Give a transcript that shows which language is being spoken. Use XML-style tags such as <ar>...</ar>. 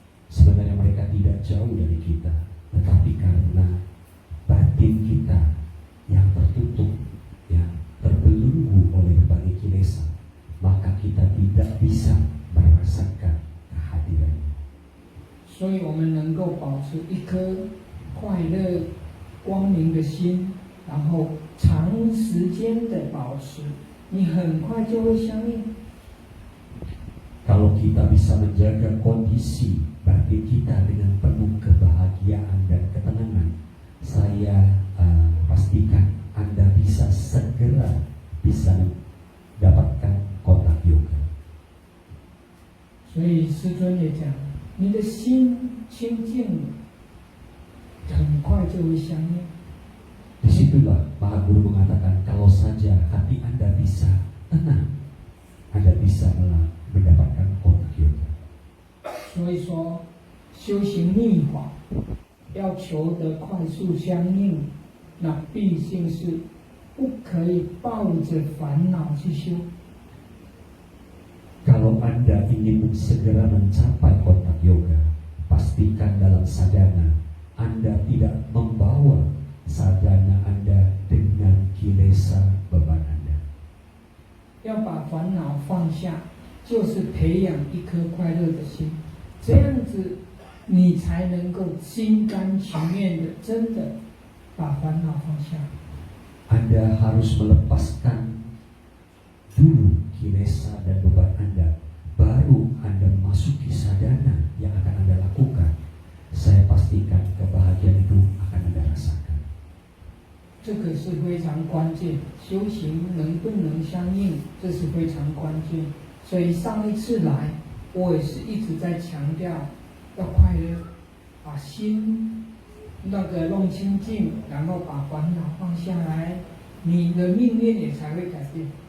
<id>Sebenarnya mereka tidak jauh dari kita, tetapi karena batin kita yang tertutup, yang terbelenggu oleh berbagai kilesa, maka kita tidak bisa merasakan kehadirannya.</id> <zh>所以我们能够保持一颗快乐、光明的心，然后长时间的保持，你很快就会相应。</zh> <id>Kalau kita bisa menjaga kondisi batin kita dengan penuh kebahagiaan dan ketenangan, saya pastikan Anda bisa segera bisa mendapatkan kontak yoga.</id> <zh>所以师尊也讲，你的心清净了，很快就会相应。</zh> <id>Disitulah Maha Guru mengatakan kalau saja hati Anda bisa tenang, Anda bisa mendapatkan kontak yoga.</id> <zh>所以说，修行密法要求得快速相应，那毕竟是不可以抱着烦恼去修。</zh> <id>Kalau Anda ingin segera mencapai kontak yoga, pastikan dalam sadhana Anda tidak membawa sadhana Anda dengan kilesa beban Anda.</id> <zh>要把烦恼放下，就是培养一颗快乐的心，这样子你才能够心甘情愿的真的把烦恼放下。</zh> <id>Anda harus melepaskan dulu kilesa dan beban Anda, baru Anda masuki sadhana yang akan Anda lakukan. Saya pastikan kebahagiaan itu akan Anda rasakan.</id> <zh>这个是非常关键，修行能不能相应，这是非常关键。所以上一次来，我也是一直在强调要快乐，把心弄清净，然后把烦恼放下来，你的命运也才会改变。</zh>